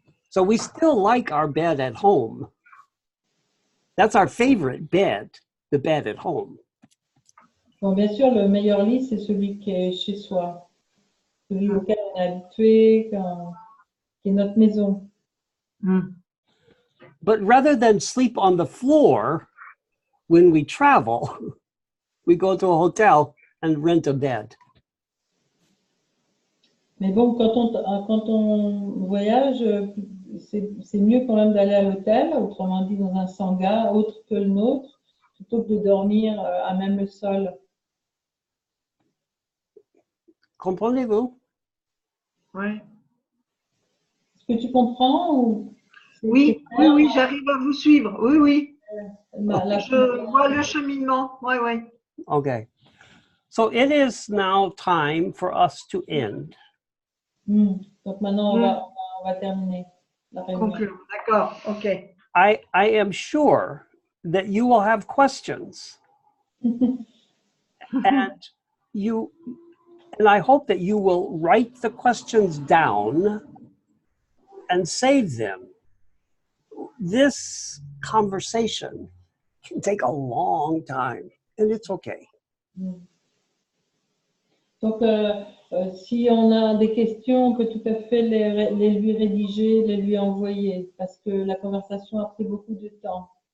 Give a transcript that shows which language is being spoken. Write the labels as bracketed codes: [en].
[en] So we still like our bed at home. That's our favorite bed, the bed at home. [fr] Bon, bien sûr, le meilleur lit, c'est celui qui est chez soi, celui auquel on est habitué, qui est notre maison. [en] But rather than sleep on the floor when we travel, we go to a hotel and rent a bed. [fr] Mais bon, quand on voyage, c'est mieux quand même d'aller à l'hôtel, autrement dit dans un sangha autre que le nôtre, plutôt que de dormir à même le sol. Comprenez-vous? Oui. Est-ce que tu comprends ou Oui, j'arrive à vous suivre. Oui, oui. Je vois le cheminement. Oui, oui. [en] Okay. So it is now time for us to end. [fr] Donc maintenant, on va terminer la réunion. Conclure. D'accord, ok. [en] I am sure that you will have questions. And I hope that you will write the questions down and save them. This conversation can take a long time, and it's okay. [fr] Donc, si on a des questions, on peut tout à fait les lui rédiger, les lui envoyer, parce que la conversation a pris beaucoup de temps.